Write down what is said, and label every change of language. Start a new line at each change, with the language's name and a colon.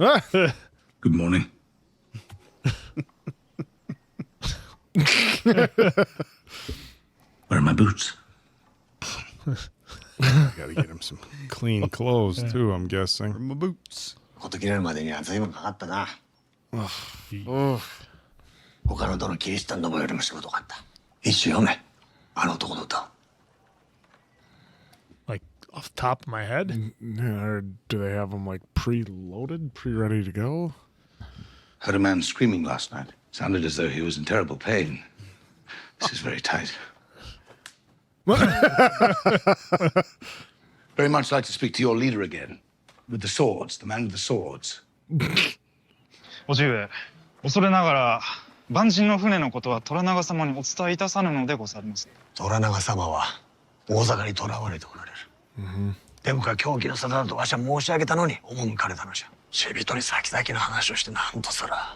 English: Good morning. Where are my boots? Gotta get him some clean clothes too, I'm guessing. My boots.
Japanese: こと切れるまでには随分かかったな。他のどのキリシタンのもよりも仕事があった。一首読め。あの男の歌。
English: Like off the top of my head? Yeah, or do they have them like pre-loaded, pre-ready to go? Heard a man screaming last night. Sounded as though he was in terrible pain. This is very tight. Very much like to speak to your leader again. With the swords, the man with the swords.
Japanese: 叔父上、恐れながら万人の船のことは虎長様にお伝えいたさぬのでございます。虎長様は大坂に囚われておられる。天下狂気の沙汰だとわしは申し上げたのに赴かれたのじゃ。死人に先々の話をして何とする。